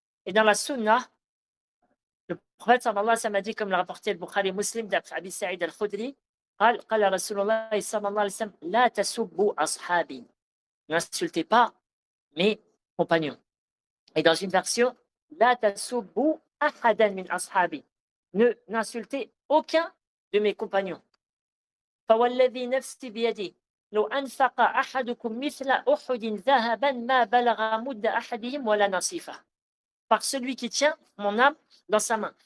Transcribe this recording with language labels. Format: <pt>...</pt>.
<fr>Et dans la Sunna, le prophète sallallahu alayhi wa sallam a dit, comme l'a rapporté le Bukhari Muslim d'Abi Sa'id al-Khudri,</fr> <ar>قال رسول الله صلى الله عليه وسلم لا تسبوا أصحابي.</ar> <fr>N'insultez pas mes compagnons. Et dans une version,</fr> <ar>La tasubbu ahadan min ashabi.</ar> <fr>Ne n'insultez aucun de mes compagnons.</fr> <ar>فوالذي نفسي بيده لو أنفق أحدكم مثل أحد ذهبا ما بلغ مد أحدهم ولا نصيفه.</ar> <fr>Par celui qui tient mon âme dans sa main.</fr>